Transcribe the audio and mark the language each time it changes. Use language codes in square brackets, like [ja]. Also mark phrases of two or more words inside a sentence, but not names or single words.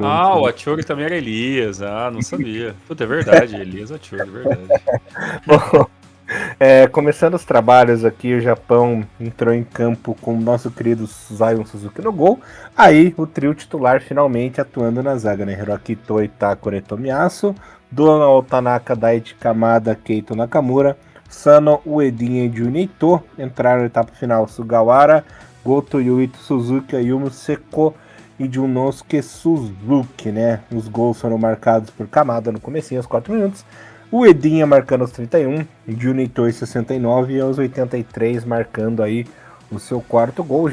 [pt] O Achori também era Elias. Não sabia. Puta, é verdade, Elias Achori, verdade. Bom, começando os trabalhos aqui, o Japão entrou em campo com o nosso querido Zion Suzuki no gol. Aí o trio titular finalmente atuando na zaga, né? Hiroki Itoh, Takure Tomiyasu, Donald Tanaka, Daichi Kamada, Keito Nakamura, Sano Uedin e Jun Ito. Entraram na etapa final Sugawara, Goto Yuito Suzuki, Ayumu Seko e Junosuke Suzuki, né? Os gols foram marcados por Kamada no comecinho, aos 4 minutos. O Edinha marcando aos 31, Junito aos 69 e aos 83 marcando aí o seu 4º gol.